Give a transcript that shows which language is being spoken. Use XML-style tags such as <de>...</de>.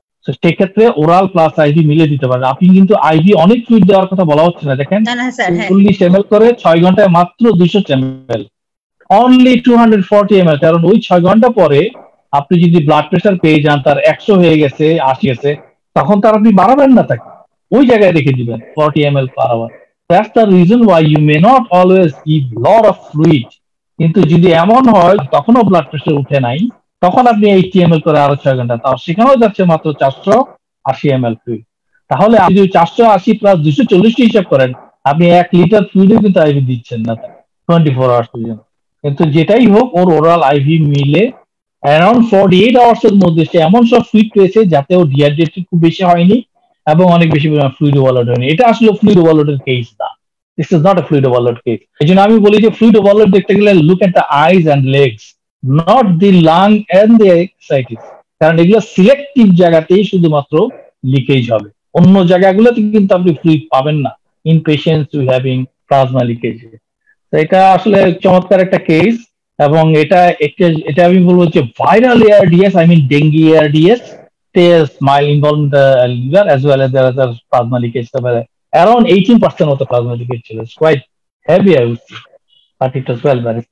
<bn>তো সেক্ষেত্রে oral plus ivy মিলে দিতে পারেন আপনি। কিন্তু আইভি অনেক ফ্লুইড দেওয়ার কথা বলা হচ্ছে না, দেখেন 40 ml করে 6 ঘন্টায় মাত্র 200 ml, অনলি 240 ml। কারণ ওই 6 ঘন্টা পরে আপনি যদি ব্লাড প্রেশার পেয়ে যান তার 100 হয়ে গেছে, 80 গেছে, তখন তার আপনি বাড়াবেন না, তাকে ওই জায়গায় রেখে দিবেন 40 ml per hour।</bn> <en>That's the reason why you may not always give lot of fluid।</en> <bn>কিন্তু যদি এমন হয় তখনও ব্লাড প্রেশার উঠে নাই, তখন আপনি 80 ml করে আরো 6 ঘন্টা, তাও সেখানেও যাচ্ছে মাত্র 480 ml ফ্লুইড। তাহলে আপনি যদি 480 প্লাস 240 হিসাব করেন, আপনি 1 লিটার ফ্লুইডও কিন্তু আইভি দিচ্ছেন না 24 আওয়ার্স পর্যন্ত। কিন্তু যেটাই হোক ওর ওরাল আইভি মিলে অ্যারাউন্ড 48 আওয়ার্স এর মধ্যে সে এমন সব ফ্লুইড পেয়েছে যাতে ও ডিহাইড্রেটেড খুব বেশি হয়নি এবং অনেক বেশি ফ্লুইড ওভারলোড হয়নি। এটা আসলে ফ্লুইড ওভারলোডের কেস না,</bn> <en>This is not a fluid overload case.</en> <bn>এই জন্য আমি বলি যে ফ্লুইড ওভারলোড দেখতে গেলে</bn> <en>look at the eyes and legs, not the lung and the ascites,</en> <bn>কারণ এগুলো সিলেক্টিভ জায়গাতেই শুধুমাত্র লিকেজ হবে, অন্য জায়গাগুলোতে কিন্তু আপনি ফ্লুইড পাবেন না</bn> <en>In patients we having plasma leakage.</en> <bn>তো এটা আসলে চমৎকার একটা কেস, এবং এটা আমি বলবো যে viral ARDS,</bn> <en>I mean dengue ARDS, tears mild involved in the liver as well as there is a plasma leakage. Around 18% of the plasma leakage is quite heavy, I would say, but it was well managed.</en>